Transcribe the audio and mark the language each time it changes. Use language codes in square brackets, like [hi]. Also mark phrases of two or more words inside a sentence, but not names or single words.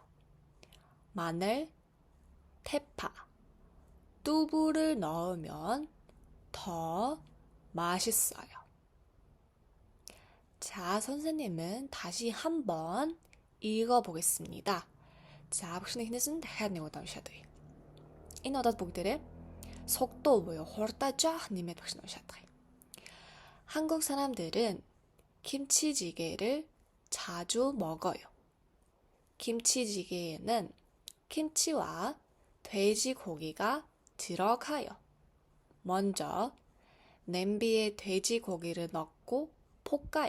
[ko] 마늘, 대파, 두부를 넣으면 더 맛있어요. 자, 선생님은 다시 한번 읽어보겠습니다. 자, [mn] багш нэгнээс нь дахиад нэг удаа уншаад өгье. Энэ удаад бүгдээрээ 속도 буюу хурдаа жоох нэмээд багш нь уншаад байгаа. [ko] 한국 사람들은 김치찌개를 자주 먹어요. 김치찌개에는 김치와 돼지고기가 들어가요. 먼저 냄비에 돼지고기를 넣고 볶아요.